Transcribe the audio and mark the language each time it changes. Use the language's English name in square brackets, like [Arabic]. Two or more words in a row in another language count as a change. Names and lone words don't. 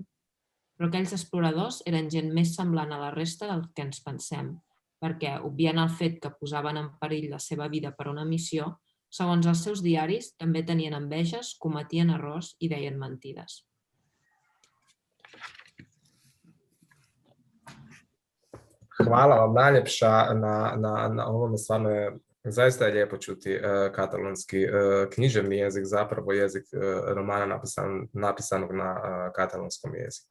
[Catalan] Però aquells exploradors eren gent més semblant a la resta del que ens pensem, perquè, obviant el fet que posaven en perill la seva vida per una missió, segons els seus diaris, també tenien enveges, cometien errors i deien mentides. [Croatian] Hvala vam najljepša na ovome, stvarno je Zaista je lijepo čuti katalonski književni jezik, zapravo jezik romana napisanog na katalonskom jeziku.